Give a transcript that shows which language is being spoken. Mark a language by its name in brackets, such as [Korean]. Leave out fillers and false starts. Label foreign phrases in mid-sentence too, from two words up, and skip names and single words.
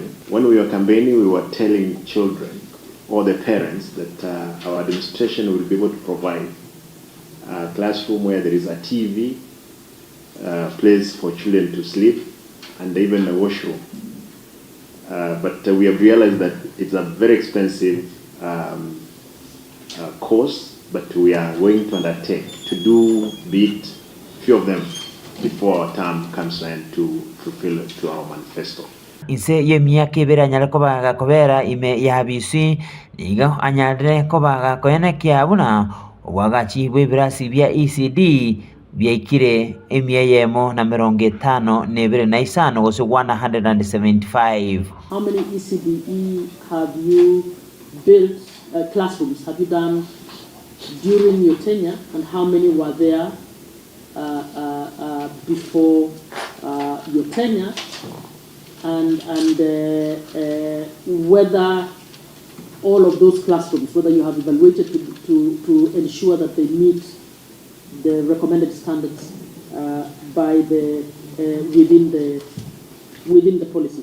[English] When we were campaigning, we were telling children or the parents that our administration will be able to provide a classroom where there is a TV, place for children to sleep, and even a washroom. But we have realized that it's a very expensive course, but we are going to undertake to do few of them before our term comes in to fulfill it to our manifesto. [Gusii] Inse ye miaka ibere anyare kobaga kobera ime ya bisi nigo anyare kobaga koene kiabuna wagachi bwibirasi bya ECD byaikire emiyemo na 55 gose 175. [English] How many ECDE have you built classrooms have you done during your tenure, and how many were there before your tenure, and whether all of those classrooms, whether you have evaluated to ensure that they meet the recommended standards by the within the policy.